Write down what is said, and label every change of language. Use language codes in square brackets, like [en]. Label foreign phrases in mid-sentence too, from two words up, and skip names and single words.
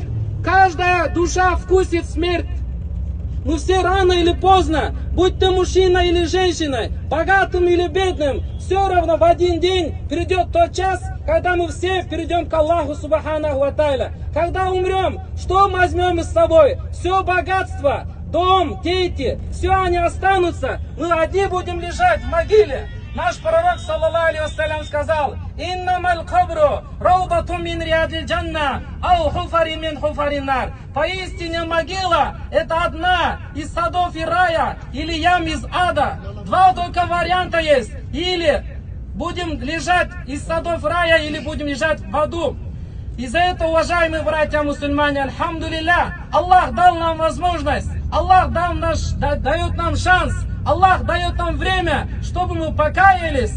[ru] Каждая душа вкусит смерть. Мы все рано или поздно, будь ты мужчина или женщина, богатым или бедным, все равно в один день придет тот час, когда мы все перейдем к Аллаху [ar] سبحانه وتعالى. [ru] Когда умрем, что мы возьмем с собой? Все богатство, дом, дети, все они останутся. Мы одни будем лежать в могиле. Наш пророк [ar] صلى الله عليه وسلم [ru] сказал: [ar] «إنما القبر روضة من رياض الجنة، أو حفرة من حفر النار». [ru] Поистине могила это одна из садов и рая или ям из ада. Два только варианта есть: или будем лежать из садов рая, или будем лежать в аду. Из-за этого, уважаемые братья мусульмане, альхамдулилля, Аллах дал нам возможность, Аллах дает нам шанс, Аллах дает нам время, чтобы мы покаялись.